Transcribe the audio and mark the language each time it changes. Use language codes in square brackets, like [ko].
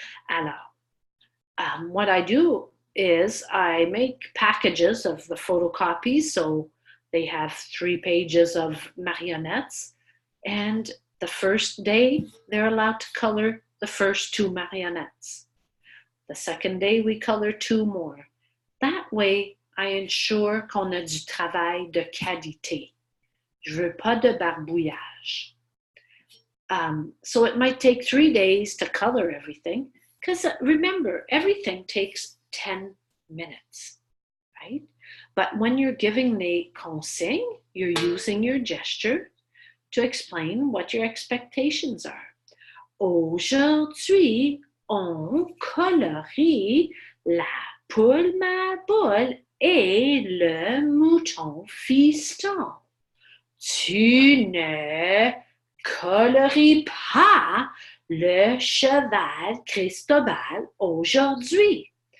[en] Alors, what I do is I make packages of the photocopies, so they have 3 pages of marionettes, and the first day they're allowed to color the first 2 marionettes. The second day we color 2 more. That way, I ensure [fr] qu'on a du travail de qualité. Je veux pas de barbouillage. [en] So it might take 3 days to color everything, because remember, everything takes 10 minutes, right? But when you're giving [fr] les consignes, [en] you're using your gesture to explain what your expectations are. [fr] Aujourd'hui, on colorie la poule ma boule et le mouton fiston. Tu ne coloris pas le cheval Cristobal aujourd'hui.